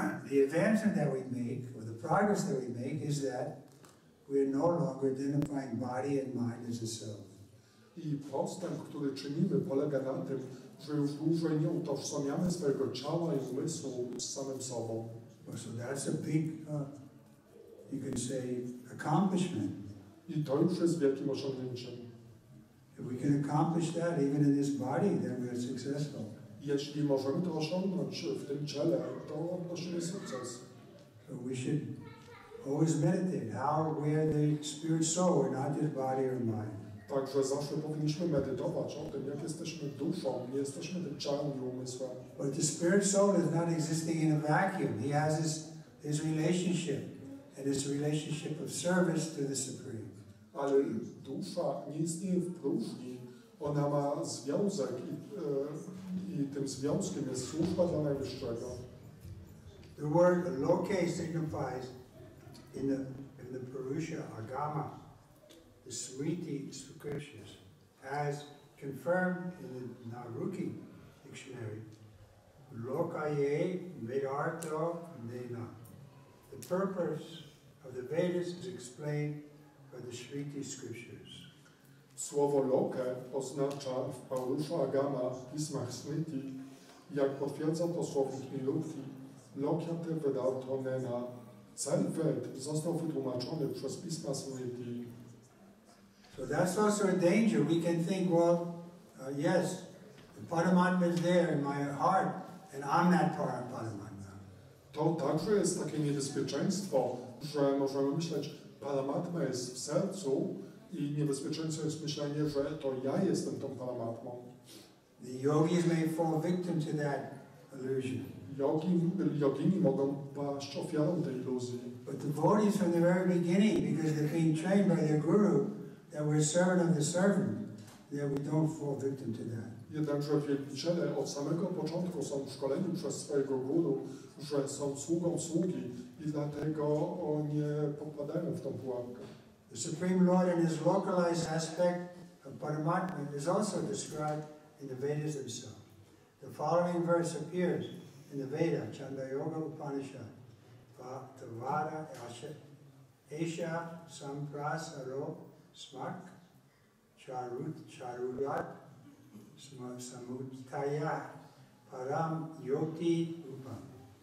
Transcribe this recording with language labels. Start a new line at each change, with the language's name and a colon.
English: The advancement that we make, or the progress that we make, is that we are no longer identifying body and mind as a self.
Polish: I postęp, który czynimy, polega na tym, że już dłużej nie utożsamiamy swojego ciała i umysłu z samym sobą.
English: So that's a big, you can say, accomplishment.
Polish: I to już jest wielkim osiągnięciem.
English: If we can accomplish that even in this body, then we're successful.
Polish: Jeśli możemy to osiągnąć w tym ciele, to odnosimy sukces.
English: So we should always meditate how we are the spirit soul, we're not just body or mind.
Polish: Także zawsze powinniśmy medytować o tym, jak jesteśmy duszą, nie jesteśmy tym ciałem i umysłem.
English: But the spirit soul is not existing in a vacuum. He has his relationship, and his relationship of service to the Supreme.
Polish: Ale dusza nie istnieje w próżni. Ona ma związek i tym związkiem jest służba dla Najwyższego.
English: The word loke signifies in the Purusha Agama, the Smriti scriptures, as confirmed in the Naruki dictionary,
Sanskrit: lokaye vedartho nena.
English: The purpose of the Vedas is explained by the Smriti scriptures.
Polish: Słowo loke oznacza w Purusha Agama w pismach Smriti, jak potwierdza to słownik Niruti,
Sanskrit: Lokyate Vedarto Nena.
Polish: Cały Ved został wytłumaczony przez Pisma Smriti.
English: So that's also a danger. We can think, well, yes, the Paramatma is there in my heart, and I'm that Paramatma.
Polish: To także jest takie niebezpieczeństwo, że możemy myśleć, Paramatma jest w sercu i niebezpieczeństwo jest myślenie, że to ja jestem tą Paramatmą.
English: The yogis may fall victim to that illusion.
Polish: Jogini mogą paść ofiarą tej iluzji.
English: But devotees from the very beginning, because they're being trained by their guru, that we're a servant of the servant, that we don't fall victim to that.
Polish: Jednakże wielbiciele od samego początku są szkoleni przez swojego guru, że są sługą sługi i dlatego nie popadają w tą pułapkę.
English: The Supreme Lord in his localized aspect of Paramatma is also described in the Vedas themselves. The following verse appears in the Veda, Chandayoga Upanishad.
Sanskrit: Tavada Esha Samprasaro Smak Charurat Samutaya Param Yoti Upam.